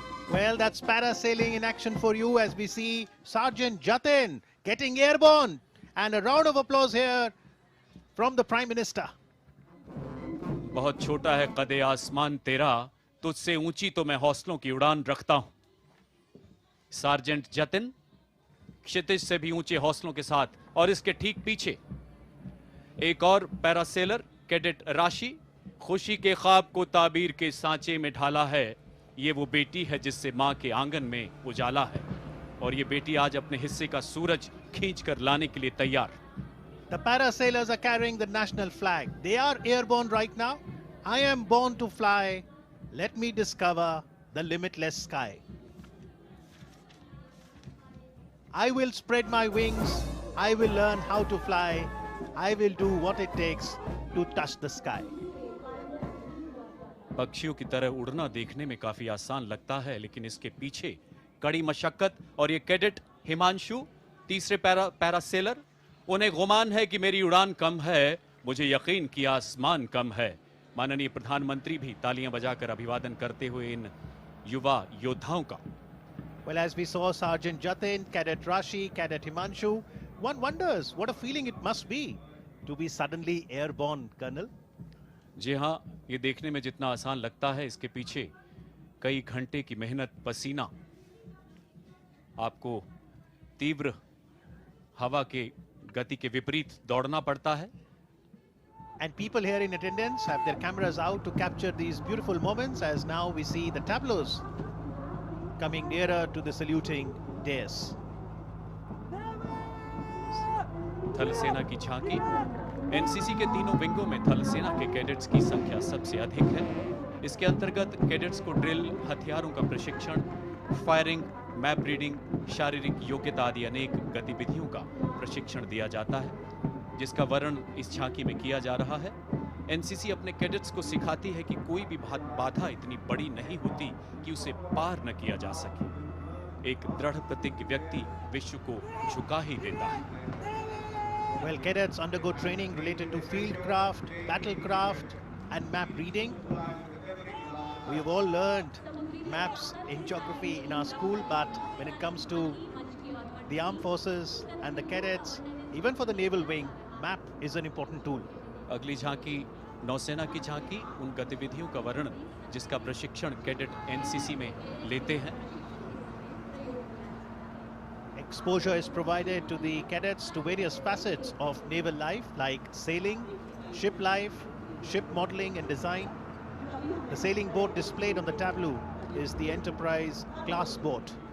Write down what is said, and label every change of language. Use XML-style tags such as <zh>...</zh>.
<en>Well, that's parasailing in action for you as we see Sergeant Jatin getting airborne. And a round of applause here from the Prime Minister.</en> <hi>बहुत छोटा है कदे आसमान तेरा, तुझसे ऊंची तो मैं हौसलों की उड़ान रखता हूं। सार्जेंट जतिन क्षितिज से भी ऊंचे हौसलों के साथ, और इसके ठीक पीछे एक और पैरासेलर कैडेट राशि, खुशी के ख्वाब को ताबीर के सांचे में ढाला है। ये वो बेटी है जिससे मां के आंगन में उजाला है, और ये बेटी आज अपने हिस्से का सूरज खींच कर लाने के लिए तैयार।</hi> <en>The parasailers are carrying the national flag. They are airborne right now. I am born to fly. Let me discover the limitless sky. I will spread my wings. I will learn how to fly. I will do what it takes to touch the sky.</en> <hi>पक्षियों की तरह उड़ना देखने में काफी आसान लगता है, लेकिन इसके पीछे कड़ी मशक्कत। और ये कैडेट हिमांशु, तीसरे पैरासेलर, उन्हें गुमान है कि मेरी उड़ान कम है, मुझे यकीन कि आसमान कम है। माननीय प्रधानमंत्री भी तालियां बजाकर अभिवादन करते हुए इन युवा योद्धाओं का।</hi> <en>Well, as we saw Sergeant Jatin, Cadet Rashi, Cadet Himanshu, one wonders what a feeling it must be to be suddenly airborne, Colonel.</en> <hi>जी हाँ, ये देखने में जितना आसान लगता है, इसके पीछे कई घंटे की मेहनत, पसीना, आपको तीव्र हवा के गति के विपरीत दौड़ना पड़ता है।</hi> <en>And people here in attendance have their cameras out to capture these beautiful moments as now we see the tableaus coming nearer to the saluting dais.</en> <hi>थल सेना की झांकी। एनसीसी के तीनों विंगों में थल सेना के कैडेट्स की संख्या सबसे अधिक है। इसके अंतर्गत कैडेट्स को ड्रिल, हथियारों का प्रशिक्षण, फायरिंग, मैप रीडिंग, शारीरिक योग्यता आदि अनेक गतिविधियों का प्रशिक्षण दिया जाता है, जिसका वर्णन इस झांकी में किया जा रहा है। एनसीसी अपने कैडेट्स को सिखाती है कि कोई भी बाधा इतनी बड़ी नहीं होती कि उसे पार न किया जा सके। एक दृढ़ प्रतिज्ञ व्यक्ति विश्व को झुका ही देता है।</hi> <en>Well, cadets undergo training related to field craft, battle craft and map reading. We've all learned maps in geography in our school, but when it comes to the armed forces and the cadets, even for the naval wing, map is an important tool.</en> <hi>अगली झांकी नौसेना की झांकी, उन गतिविधियों का वर्णन जिसका प्रशिक्षण कैडेट एनसीसी में लेते हैं।</hi> <en>Exposure is provided to the cadets to various facets of naval life like sailing, ship life, ship modeling and design. The sailing boat displayed on the tableau is the Enterprise class boat.</en>